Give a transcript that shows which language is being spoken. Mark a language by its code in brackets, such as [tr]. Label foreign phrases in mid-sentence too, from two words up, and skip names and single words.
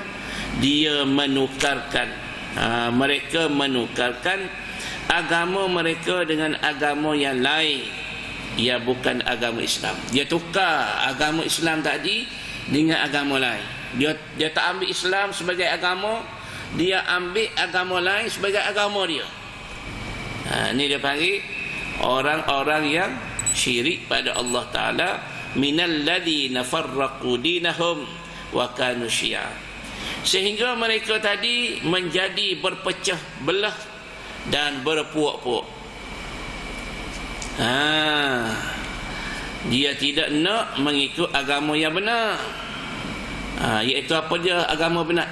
[ms] Dia menukarkan, mereka menukarkan agama mereka dengan agama yang lain, ia bukan agama Islam. Dia tukar agama Islam tadi dengan agama lain. Dia tak ambil Islam sebagai agama, dia ambil agama lain sebagai agama dia. Ni dia panggil orang-orang yang syirik pada Allah Ta'ala, [ar] من الذين فرقوا دينهم وكانوا شيعا, [ms] sehingga mereka tadi menjadi berpecah belah dan berpuak-puak. Dia tidak nak mengikut agama yang benar, iaitu apa dia agama benar?